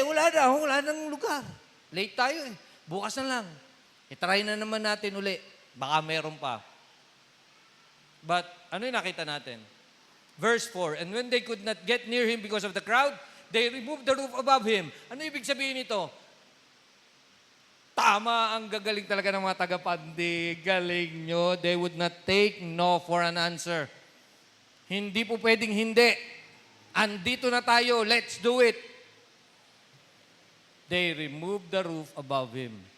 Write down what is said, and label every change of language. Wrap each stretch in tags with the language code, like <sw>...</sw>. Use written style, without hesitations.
<tl>Wala nang lugar. Late tayo Bukas na lang. Try na naman natin uli. Baka meron pa. But, ano yung nakita natin?</tl> <en>Verse 4, and when they could not get near him because of the crowd, they removed the roof above him.</en> <tl>Ano ibig sabihin nito? Tama ang gagaling talaga ng mga taga-Pandi. Galing nyo.</tl> <en>They would not take no for an answer.</en> <tl>Hindi po pwedeng hindi. Andito na tayo.</tl> <en>Let's do it. They removed the roof above him.</en>